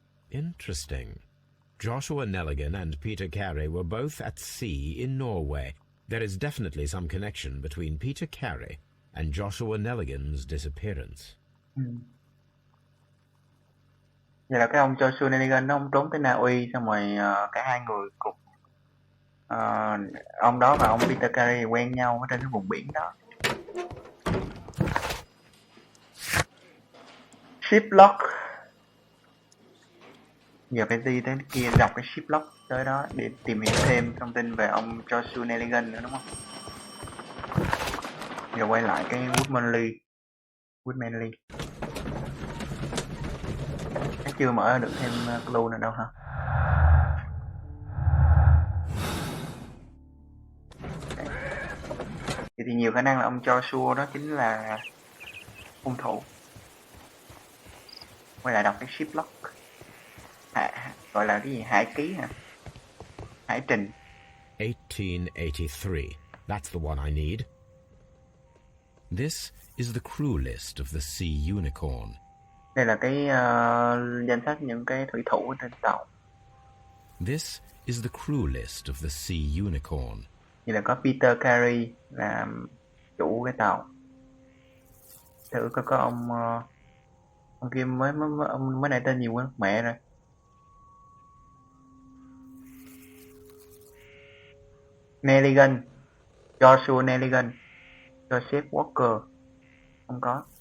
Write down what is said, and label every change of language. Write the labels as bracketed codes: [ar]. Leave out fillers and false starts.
[en] Interesting. Joshua Nelligan and Peter Carey were both at sea in Norway. There is definitely some connection between Peter Carey and Joshua Nelligan's disappearance. [vi] Vậy là cái ông Joshua Nelligan ông trốn tới Na Uy, xong rồi cả hai người cùng ông đó và ông Peter Carey quen nhau ở trên cái vùng biển đó. [en] Shiplock. [vi] Giờ phải đi tới kia đọc cái Shiplock tới đó để tìm hiểu thêm thông tin về ông Joshua Nelligan nữa đúng không? Giờ quay lại cái Woodmanly. Chắc chưa mở được thêm clue nào đâu hả? Thì nhiều khả năng là ông Joshua đó chính là hung thủ. Quay lại đọc cái Shiplock. Gọi là cái gì? Hải ký hả? Hải trình. [en] 1883. That's the one I need. This is the crew list of the Sea Unicorn. [vi] Đây là cái danh sách những cái thủy thủ trên tàu. [en] This is the crew list of the Sea Unicorn. [vi] Như là có Peter Carey làm chủ cái tàu. Thử có ông kia mới nãy tên gì quên mẹ rồi. Nelligan, Joshua Nelligan, Joseph Walker. Không có.